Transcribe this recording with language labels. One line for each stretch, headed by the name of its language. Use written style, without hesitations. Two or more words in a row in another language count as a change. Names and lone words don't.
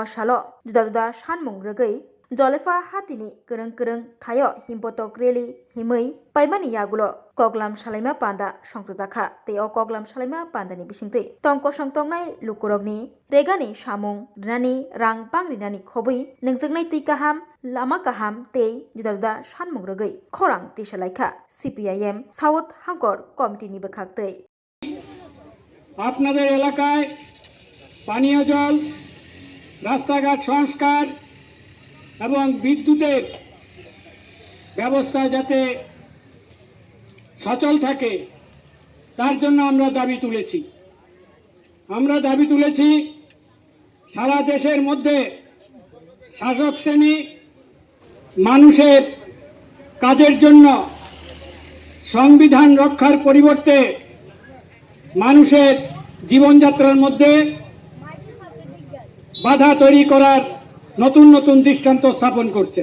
Kok Borok: salo juda juda sanmung rwgui Jolefa hatini krung krung thayo himpotok rally himui paimani yagulo koglam salaima panda songtjakha tei o koglam salaima pandani bisingtwi tongko songtongnai lukurokni regani samung renani rang pangrinani khobui nengjaknai tei kaham lama kaham tei juda juda sanmung rwgui khorang tisalaikha CPIM South Hangkor Committee ni bwkhaktwi
Bangla: আপনাদের এলাকায় পানীয় জল রাস্তাঘাট সংস্কার এবং বিদ্যুতের ব্যবস্থা যাতে সচল থাকে তার জন্য আমরা দাবি তুলেছি সারা দেশের মধ্যে শাসক শ্রেণী মানুষের কাজের জন্য সংবিধান রক্ষার পরিবর্তে মানুষের জীবনযাত্রার মধ্যে বাধা তৈরি করার নতুন নতুন দৃষ্টান্ত স্থাপন করছেন।